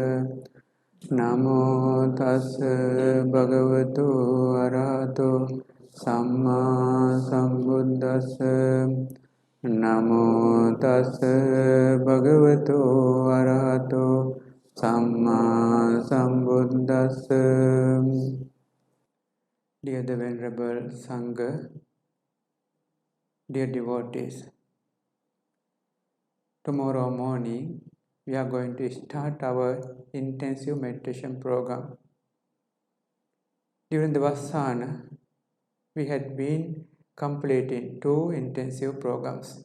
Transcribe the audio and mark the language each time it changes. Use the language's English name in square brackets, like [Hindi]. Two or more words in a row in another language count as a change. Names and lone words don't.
[Pali] Namo tassa bhagavato arahato samma sambuddhassa. Namo tassa bhagavato arahato samma sambuddhassa. [English] Dear the Venerable Sangha, dear devotees, tomorrow morning we are going to start our intensive meditation program. During the Vassana, we had been completing 2 intensive programs.